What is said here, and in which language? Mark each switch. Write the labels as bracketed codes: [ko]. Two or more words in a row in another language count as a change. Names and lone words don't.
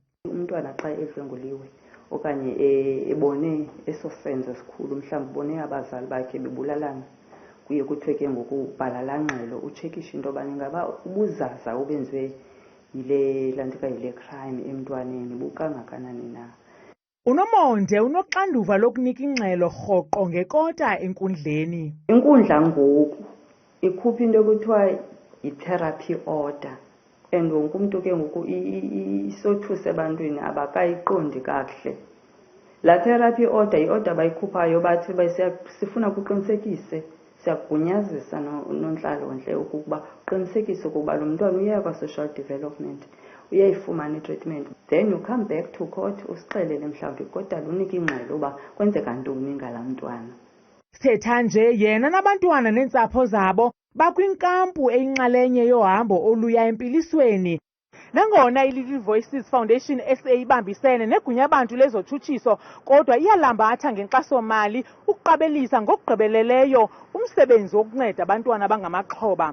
[xh] Umntwana xa edlwenguliwe okanye ebone eso senzo sikhulu, mhlawumbi ubone abazali bakhe bebulalana, kuye kuthiwe ke ngokubhala laa ngxelo utshekishe into yobana ingaba ubuzaza obenziwe yile crime emntwaneni bukangakanani na. UNomonde unoxanduva lokunika ingxelo rhoqo ngekota enkundleni. Inkundla ngoku ikhupha into ekuthiwa yi- [en] therapy order, [xh] and wonke umntu ke ngoku isothuse ebantwini abakayiqondi kakuhle. Laa [en] therapy order [xh] yi-order bayikhuphayo bathi sifuna kuqinisekise, siyakugunyazisa nontlalontle ukuba uqinisekise ukuba lo mntwana uya kwa- [en] social development, [xh] uyayifumana i-treatment. [en] Then you come back to court [xh] usixelele mhlawumbi kodwa lunike ingxelo uba kwenzeka ntoni ngalaa mntwana. Sithetha nje yena nabantwana neentsapho zabo bakwinkampu eyinxalenye yohambo oluya empilisweni. Nangona i-Little Voices Foundation SA ibambisene negunyabantu lezotshutshiso, kodwa iyalambatha ngenkxaso-mali ukuqabelisa ngokugqibeleleyo umsebenzi wokunceda abantwana abangamaxhoba.